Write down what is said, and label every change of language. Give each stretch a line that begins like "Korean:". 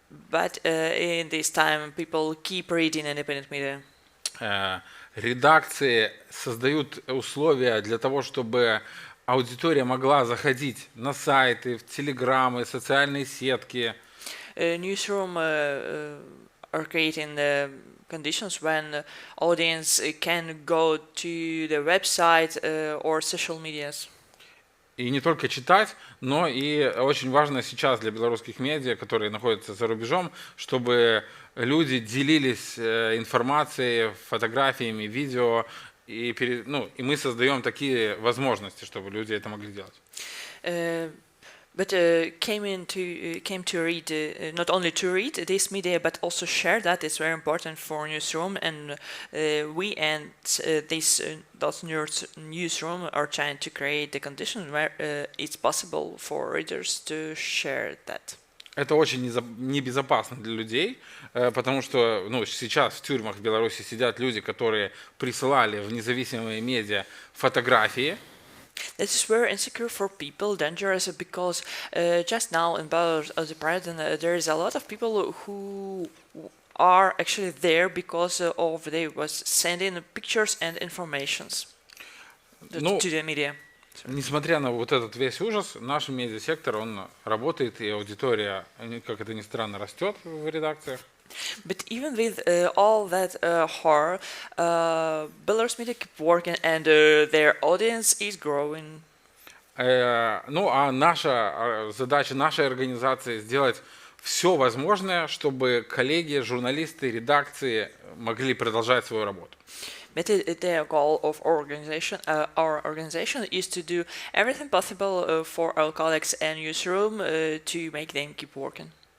English: But in this time, people keep reading independent media.
Russian: Редакции создают условия для того, чтобы аудитория могла заходить на сайты, в телеграммы, социальные сетки.
English: Newsroom are creating the conditions when audience can go to the website or social medias.
Russian: И не только читать, но и очень важно сейчас для белорусских медиа, которые находятся за рубежом, чтобы люди делились информацией, фотографиями, видео, и мы создаем такие возможности, чтобы люди это могли делать.
English: But came to read, not only to read this media, but also share that. It's very important for newsroom, and we and those newsroom are trying to create the condition where it's possible for readers to share that.
Russian: Это очень небезопасно для людей, потому что сейчас в тюрьмах в Беларуси сидят люди, которые присылали в независимые медиа фотографии.
English: This is very insecure for people, dangerous because just now in Belarus, as the president, there is a lot of people who are actually there because of they was sending pictures and informations to the media.
Russian: Несмотря на вот этот весь ужас, наш медиасектор, он работает, и аудитория, как это ни странно, растет в редакциях.
English: But even with all that horror, Belarus media keep working and their audience is growing.
Russian: Ну, а наша задача нашей организации сделать все возможное, чтобы коллеги, журналисты, редакции могли продолжать свою работу.
English: But the goal of our organization is to do everything possible for our colleagues and newsroom to make them keep working.